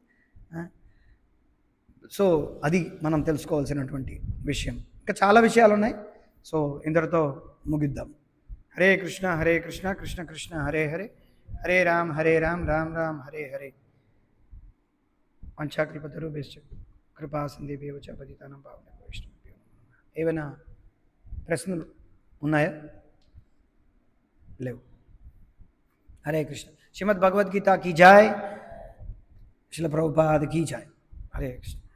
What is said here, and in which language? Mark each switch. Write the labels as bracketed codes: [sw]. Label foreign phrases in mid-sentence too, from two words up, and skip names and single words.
[te] సో అది మనం తెలుసుకోవాల్సినటువంటి విషయం. ఇంకా చాలా విషయాలు ఉన్నాయి. సో ఇంతటితో ముగిద్దాం. [sa] హరే కృష్ణ కృష్ణ కృష్ణ హరే హరే, హరే రామ్ రామ్ రామ్ హరే హరే. వంచాకల్పతరుభ్యశ్చ కృపా సింధుభ్యశ్చ పతితానాం పావనేభ్యో వైష్ణవేభ్యో నమః. [te] ఏమైనా ప్రశ్నలు ఉన్నాయా? లేవు. [sa] హరే కృష్ణ. [hi] श्रीमद् भगवद्गीता की जय, श्रील प्रभुपाद की जय. [sa] హరే కృష్ణ.